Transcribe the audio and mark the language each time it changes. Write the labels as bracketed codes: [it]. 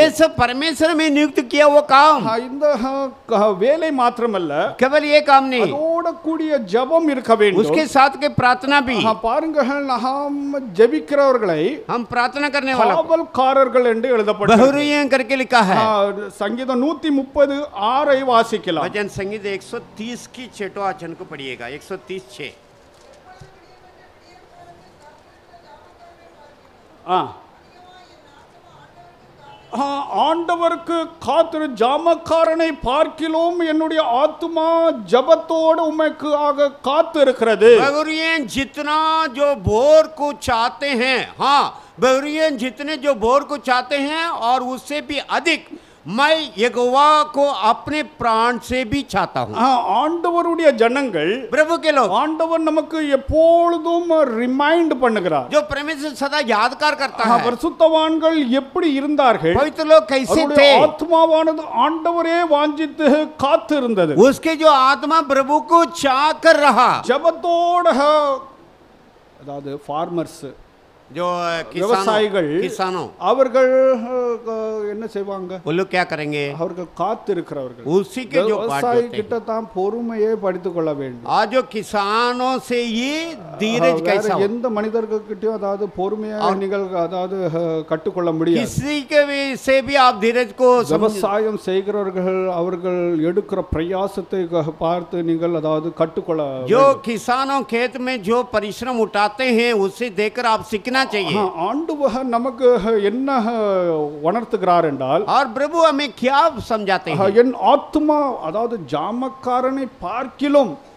[hi] ये सब परमेश्वर में नियुक्त किया वो काम. [ta] இந்த வேலை மாத்திரமல்ல, [hi] केवल ये काम नहीं, [ta] அதோட கூடிய ஜெபம் இருக்க வேண்டும். [hi] उसके साथ के प्रार्थना भी. [ta] பாருங்க, நாம் ஜெபிக்கிறவர்களை [hi] हम प्रार्थना करने वाला [ta] காவல்காரர்கள் என்று எழுதப்பட்டிருக்கிறது. [hi] बहुरियं करके लिखा है. [ta] संगीत 136 வாசிக்கலாம். [hi] भजन संगीत 130 की 6वां वचन को पढ़िएगा. 130:6. [ta] ஆண்டவருக்கு காத்திரு ஜாமக்காரனை பார்க்கிலும் என்னுடைய ஆத்துமா ஜபத்தோடு உமக்கு ஆக காத்து இருக்கிறது. [hi] बहुरियं जितना जो भोर को चाहते हैं, हाँ बहुरियन जितने जो भोर को चाहते हैं और उससे भी अधिक मैं यहोवा को अपने प्राण से भी चाहता हूँ [ta] ஆண்டவருடைய ஜனங்கள் [hi] प्रभु के लोग [ta] ஆண்டவர் நமக்கு எப்பொழுதும் ரிமைண்ட் பண்ணுகிறார் [hi] जो परमेश्वर सदा यादगार करता है [ta] பரிசுத்தவான்கள் எப்படி இருந்தார்கள் [hi] पवित्र लोग कैसे [ta] அவருடைய [hi] थे [ta] ஆத்மாவானது ஆண்டவரே வாஞ்சித்து காத்து இருந்தது [hi] उसके जो आत्मा प्रभु को चाह कर रहा [ta] ஜெபத்தோட அதாவது ஃபார்மர்ஸ் [hi] जो [ta] விவசாயிகள் [hi] किसानों [ta] அவர்கள் என்ன செய்வாங்க [hi] वो लोग क्या करेंगे [ta] அவர்கள் காத்து இருக்கிறவர்கள் [hi] उसी के जो बाट [ta] விவசாயி [hi] होते [ta] கிட்ட தான் பொறுமையை படித்துக் கொள்ள வேண்டும் [hi] आज जो किसानों से ये धीरज कैसा हो [ta] எந்த மனிதர்கிட்டயும் அதாவது பொறுமையா நீங்கள் அதாவது கற்றுக்கொள்ள முடியாது [hi] किसी के से भी आप धीरज को [ta] விவசாயம் செய்கிறவர்கள் அவர்கள் எடுக்கிற பிரயாசத்தை பார்த்து நீங்கள் அதாவது கற்றுக்கொள்ள [hi] जो किसानों खेत में जो परिश्रम उठाते हैं उससे देखकर आप सीखना चाहिए [ta] ஆண்டவர் நமக்கு என்ன உணர்த்துகிறார் என்றால் [hi] और प्रभु हमें क्या समझाते हैं [ta] என் ஆத்மா அதாவது ஜாமக்காரனை பார்க்கிலும்